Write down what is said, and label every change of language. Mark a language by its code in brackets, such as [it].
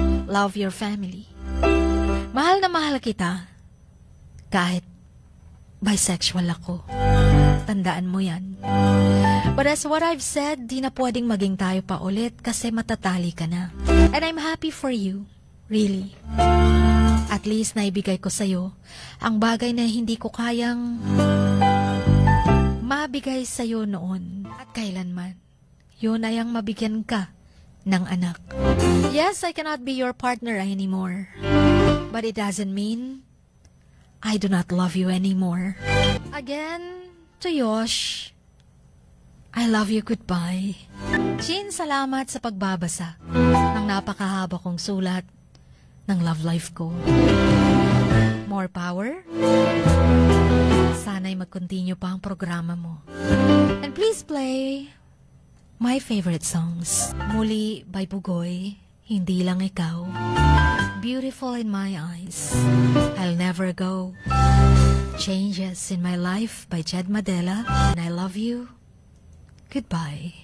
[en] Love your family. [tl] Mahal na mahal kita, kahit bisexual ako. Tandaan mo yan. [en] But as what I've said, [tl] di na pwedeng maging tayo pa ulit kasi matatali ka na. [en] And I'm happy for you, really. [tl] At least naibigay ko sa'yo ang bagay na hindi ko kayang mabigay sa'yo noon at kailanman. Yun ay ang mabigyan ka ng anak. [en] Yes, I cannot be your partner anymore. But it doesn't mean I do not love you anymore. Again, to Yosh, I love you, goodbye. [tl] Chin, salamat sa pagbabasa ng napakahaba kong sulat ng love life ko. [en] More power. [tl] Sana'y mag-continue pa ang programa mo. [en] And please play my favorite songs. Muli by Bugoy, Hindi Lang Ikaw. Beautiful in My Eyes, I'll Never Go. Changes in My Life by Jed Madela. And I Love You, Goodbye.